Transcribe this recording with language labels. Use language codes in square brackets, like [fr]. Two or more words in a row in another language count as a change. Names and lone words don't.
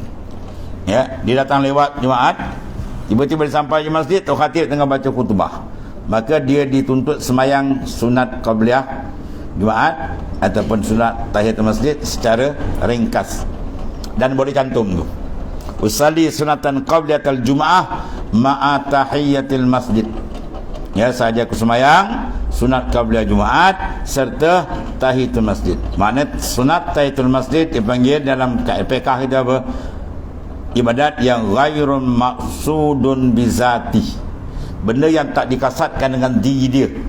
[ms] Dia datang lewat Jumaat, tiba-tiba dia sampai di masjid, tok khatib tengah baca khutbah, maka dia dituntut semayang sunat qabliyah Jumaat ataupun sunat tahiyatul masjid secara ringkas, dan boleh cantum tu, [ar] أصلي سنة قبلية الجمعة مع تحية المسجد. [ms] Saja aku semayang sunat qabliyah Jumaat serta tahiyatul masjid. Makna sunat tahiyatul masjid dipanggil dalam fiqh kita apa? Ibadat yang [ar] غير مقصود بذاته, [ms] benda yang tak dikasatkan dengan diri dia.